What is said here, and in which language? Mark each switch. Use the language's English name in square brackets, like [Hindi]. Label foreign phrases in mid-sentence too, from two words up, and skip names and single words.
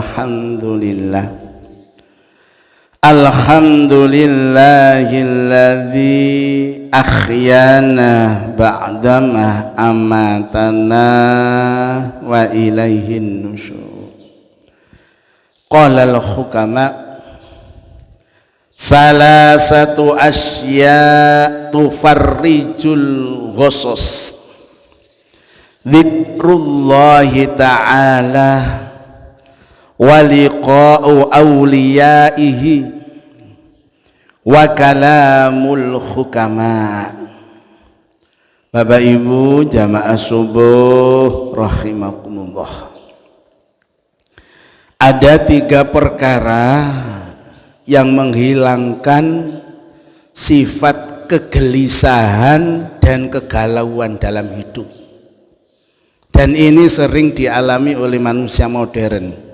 [Arabic] الحمد لله الذي أحيانا بعد ما أماتنا وإليه النشور. قال الحكماء ثلاثة أشياء تفرج الغصص، ذكر الله تعالى ولقاء أوليائه وكلام الحكماء. [Indonesian] Bapak Ibu jamaah subuh rahimakumullah, ada 3 perkara yang menghilangkan sifat kegelisahan dan kegalauan dalam hidup, dan ini sering dialami oleh manusia modern.